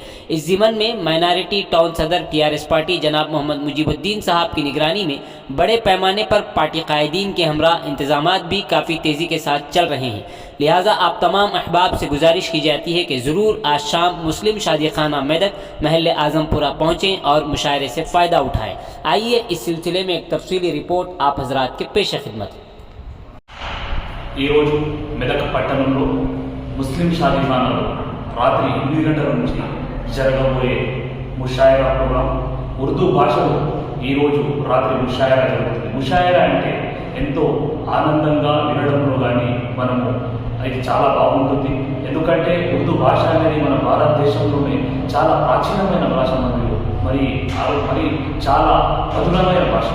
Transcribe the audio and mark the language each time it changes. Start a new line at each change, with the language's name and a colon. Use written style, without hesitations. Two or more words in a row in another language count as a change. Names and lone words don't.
Urdu: اس ضمن میں مائنارٹی ٹاؤن صدر TRS پارٹی جناب محمد مجیب الدین صاحب کی نگرانی میں بڑے پیمانے پر پارٹی قائدین کے ہمراہ انتظامات بھی کافی تیزی کے ساتھ چل رہے ہیں، لہٰذا آپ تمام احباب سے گزارش کی جاتی ہے کہ ضرور آج شام مسلم شادی خانہ میدک محل اعظم پورہ پہنچیں اور مشاعرے سے فائدہ اٹھائیں۔ آئیے اس سلسلے میں ایک تفصیلی رپورٹ آپ حضرات کے پیش خدمت۔
Telugu: ఈరోజు మెదక్ పట్టణంలో ముస్లిం షాదీఖానాలో రాత్రి 8 గంటల నుంచి జరగబోయే ముషాయరా ప్రోగ్రాం ఉర్దూ భాషలో ఈరోజు రాత్రి ముషాయరా జరుగుతుంది। ముషాయరా అంటే ఎంతో ఆనందంగా వినడంలో కానీ మనము ఇది చాలా బాగుంటుంది, ఎందుకంటే ఉర్దూ భాష అనేది మన భారతదేశంలోనే చాలా ప్రాచీనమైన భాష మరి చాలా మధురమైన భాష।